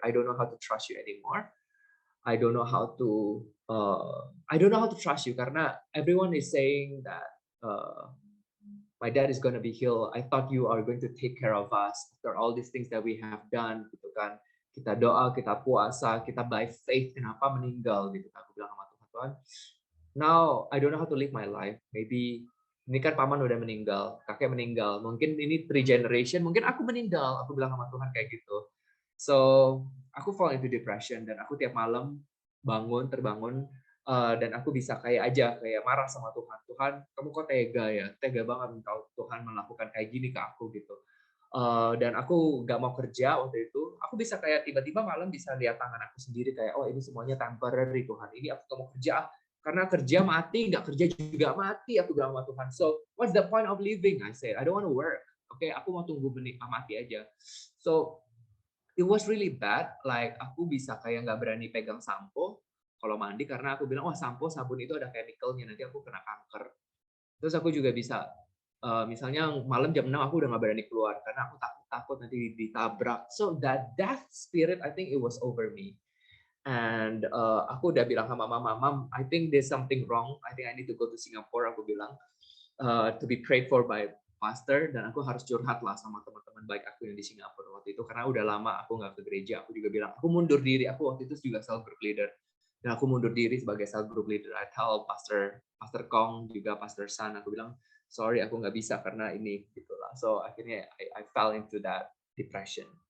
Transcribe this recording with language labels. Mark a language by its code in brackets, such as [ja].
[en] I don't know how to trust you anymore. I don't know how to trust you karena everyone is saying that my dad is gonna be healed. I thought you are going to take care of us after all these things that we have done, [id] gitu kan. Kita doa, kita puasa, kita [en] by faith, [id] kenapa meninggal gitu. Aku bilang sama Tuhan, [en] now I don't know how to live my life. [id] Maybe ini kan paman udah meninggal, kakek meninggal. Mungkin ini 3 generation, mungkin aku meninggal. Aku bilang sama Tuhan kayak gitu. So aku fall into depression dan aku tiap malam terbangun dan aku bisa kayak marah sama Tuhan. Tuhan, kamu kok tega banget kalau Tuhan melakukan kayak gini ke aku gitu. Dan aku nggak mau kerja waktu itu. Aku bisa kayak tiba-tiba malam bisa lihat tangan aku sendiri kayak, oh ini semuanya temporary Tuhan. Ini aku nggak mau kerja karena kerja mati, nggak kerja juga mati. Aku bilang sama Tuhan. [en] So what's the point of living? I said, I don't want to work. [id] Oke, aku mau tunggu mati aja. [en] So it was really bad. [id] Like aku bisa kayak nggak berani pegang sampo kalau mandi karena aku bilang, sampo sabun itu ada chemicalnya, nanti aku kena kanker. Terus aku juga bisa misalnya malam jam 6 aku udah nggak berani keluar karena aku takut nanti ditabrak. [en] So that death spirit, I think it was over me. And [id] aku udah bilang sama mama, [en] Mom, I think there's something wrong. I think I need to go to Singapore. [id] Aku bilang [en] to be prayed for by pastor, [id] dan aku harus curhat lah sama teman-teman baik aku yang di Singapura waktu itu karena udah lama aku nggak ke gereja. Aku juga bilang aku mundur diri. Aku waktu itu juga cell group leader dan aku mundur diri sebagai cell group leader. [en] I tell [id] Pastor Kong juga Pastor San, aku bilang sorry aku nggak bisa karena ini gitulah. [en] So [id] akhirnya [en] I fell into that depression.